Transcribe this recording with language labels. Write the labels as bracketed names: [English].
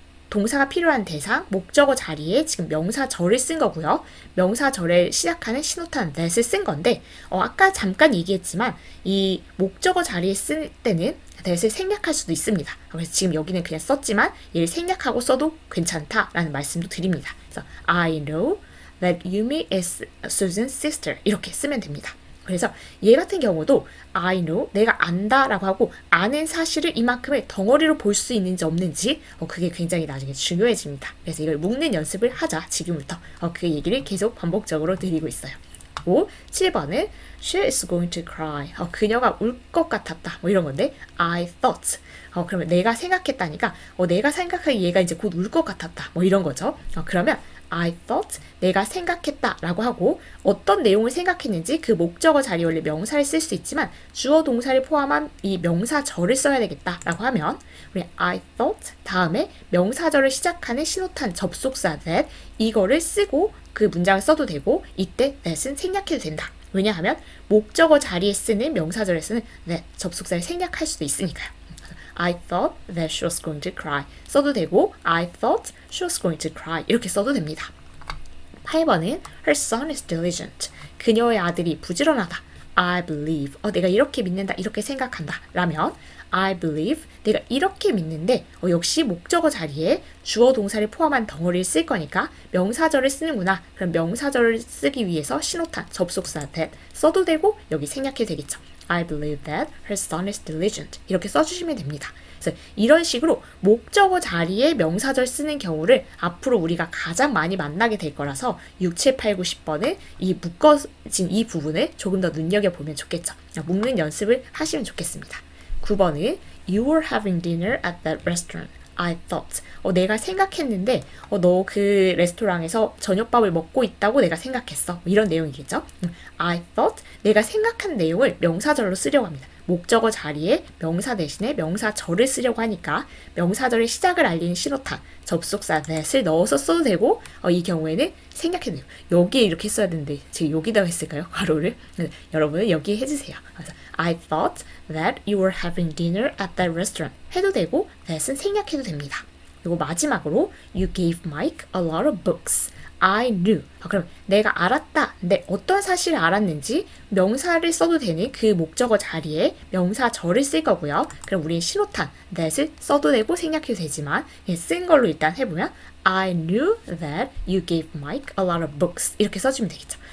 [Korean] 동사가 필요한 대상, 목적어 자리에 지금 명사절을 쓴 거고요. 명사절에 시작하는 신호탄 that을 쓴 건데 아까 잠깐 얘기했지만 이 목적어 자리에 쓸 때는 that을 생략할 수도 있습니다. 그래서 지금 여기는 그냥 썼지만 얘를 생략하고 써도 괜찮다라는 말씀도 드립니다. [English] 그래서 I know that Yumi is Susan's sister [Korean] 이렇게 쓰면 됩니다. 그래서 얘 같은 경우도 [English] I know, [Korean] 내가 안다 라고 하고 아는 사실을 이만큼의 덩어리로 볼 수 있는지 없는지 그게 굉장히 나중에 중요해집니다. 그래서 이걸 묶는 연습을 하자 지금부터. 그 얘기를 계속 반복적으로 드리고 있어요. [English] 7번은 She is going to cry. [Korean] 그녀가 울 것 같았다. 뭐 이런 건데 [English] I thought. [Korean] 그러면 내가 생각했다니까 내가 생각하기에 얘가 이제 곧 울 것 같았다. 뭐 이런 거죠. 그러면 [English] I thought, [Korean] 내가 생각했다 라고 하고 어떤 내용을 생각했는지 그 목적어 자리에 원래 명사를 쓸 수 있지만 주어 동사를 포함한 이 명사절을 써야 되겠다 라고 하면 우리 I thought 다음에 명사절을 시작하는 신호탄 접속사 that 이거를 쓰고 그 문장을 써도 되고 이때 that은 생략해도 된다. 왜냐하면 목적어 자리에 쓰는 명사절에 쓰는 that 접속사를 생략할 수도 있으니까요. [English] I thought that she was going to cry 써도 되고 I thought she was going to cry [Korean] 이렇게 써도 됩니다. [English] 8번은 Her son is diligent. [Korean] 그녀의 아들이 부지런하다. [English] I believe. [Korean] 내가 이렇게 믿는다. 이렇게 생각한다. [English] 라면 I believe. [Korean] 내가 이렇게 믿는데 역시 목적어 자리에 주어 동사를 포함한 덩어리를 쓸 거니까 명사절을 쓰는구나. 그럼 명사절을 쓰기 위해서 신호탄, 접속사 that 써도 되고 여기 생략해도 되겠죠. [English] I believe that her son is diligent. [Korean] 이렇게 써주시면 됩니다. 그래서 이런 식으로 목적어 자리에 명사절 쓰는 경우를 앞으로 우리가 가장 많이 만나게 될 거라서 6, 7, 8, 9, 10번은 이 묶어진 이 부분을 조금 더 눈여겨보면 좋겠죠. 묶는 연습을 하시면 좋겠습니다. [English] 9번은 You were having dinner at that restaurant. I thought. [Korean] 내가 생각했는데 너 그 레스토랑에서 저녁밥을 먹고 있다고 내가 생각했어. 이런 내용이겠죠. [English] I thought. [Korean] 내가 생각한 내용을 명사절로 쓰려고 합니다. 목적어 자리에 명사 대신에 명사절을 쓰려고 하니까 명사절의 시작을 알리는 신호탄, 접속사 that을 넣어서 써도 되고 이 경우에는 생략해도 돼요. 여기에 이렇게 써야 되는데 지금 여기다가 했을까요? 가로를. 여러분은 여기에 해주세요. [English] 그래서 I thought that you were having dinner at that restaurant [Korean] 해도 되고 that은 생략해도 됩니다. 그리고 마지막으로 [English] You gave Mike a lot of books. I knew. [Korean] 그럼 내가 알았다. 근데 어떤 사실을 알았는지 명사를 써도 되는 그 목적어 자리에 명사절을 쓸 거고요. 그럼 우리는 신호탄 that을 써도 되고 생략해도 되지만 쓴 걸로 일단 해보면 [English] I knew that you gave Mike a lot of books [Korean] 이렇게 써주면 되겠죠.